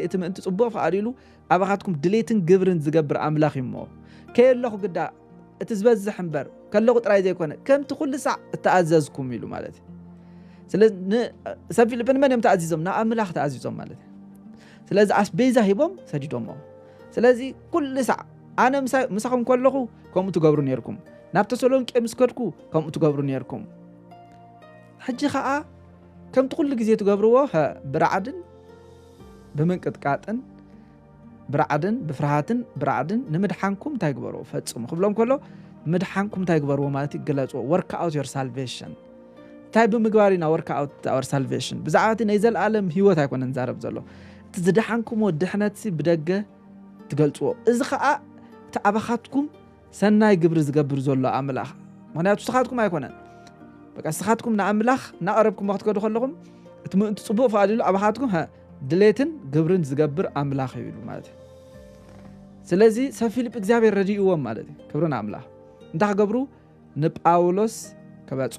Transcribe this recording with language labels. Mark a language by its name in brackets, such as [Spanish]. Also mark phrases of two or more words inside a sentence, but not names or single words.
[Tigrinya] እቲ ምእንቲ ጽቡቕ ፈቃዲሉ ኣባኻትኩም ድሌትን ግብርን ዝገብር ኣምላኽ ይሞ ከየለኹ ግዳ እቲ ዝበዝሕ እምበር ከለኹ ጥራይ ዘይኮነ ከምቲ ኩሉ ሳዕ እተኣዘዝኩም ኢሉ ማለት እዩ ስለዚ ሰብ ፊልጵ ንመን እዮም ተኣዚዞም ንኣምላኽ ተኣዚዞም ማለት እዩ ስለዚ ኣስቤዛ ሂቦም ሰዲዶሞ ስለዚ ኩሉ ሳዕ ኣነ ምሳኹም ከለኹ ከምኡ ትገብሩ ነይርኩም ናብ ተሰሎንቄ ምስ ከድኩ ከምኡ ትገብሩ ነይርኩም ሕጂ ኸኣ ከምቲ ኩሉ ግዜ ትገብርዎ ብራዕድን ብምንቅጥቃጥን ብራዕድን ብፍርሃትን ብራዕድን ንምድሓንኩም እንታይ ግበርዎ ፈጽሙ ክብሎም ከሎ ምድሓንኩም እንታይ ግበርዎ ማለት ይገለጽዎ [English] work out your salvation [Tigrinya] እንታይ ብምግባር ኢና [English] work out our salvation [Tigrinya] ብዛዕባ ናይ ዘለኣለም ህይወት ኣይኮነን ዛረብ ዘሎ እቲ ዝድሓንኩምዎ ድሕነት ብደገ ትገልጽዎ እዚ ኸኣ ተኣባኻትኩም ሰናይ ግብሪ ዝገብር ዘሎ ኣምላኽ ምክንያቱ ስኻትኩም ኣይኮነን በቃ ስኻትኩም ንኣምላኽ ናቀረብኩም ወቅት ከዱ ከለኹም እቲ ምእንቲ ጽቡቕ ፈቃዲሉ ኣባኻትኩም ድሌትን ግብርን ዝገብር ኣምላኽ እዩ ማለት እዩ ስለዚ ሰብ ፊልጵ እግዚአብሔር ረዲእዎም ማለት እዩ ክብርን ኣምላኽ እንታይ ክገብሩ ንጳውሎስ ከበጽሑ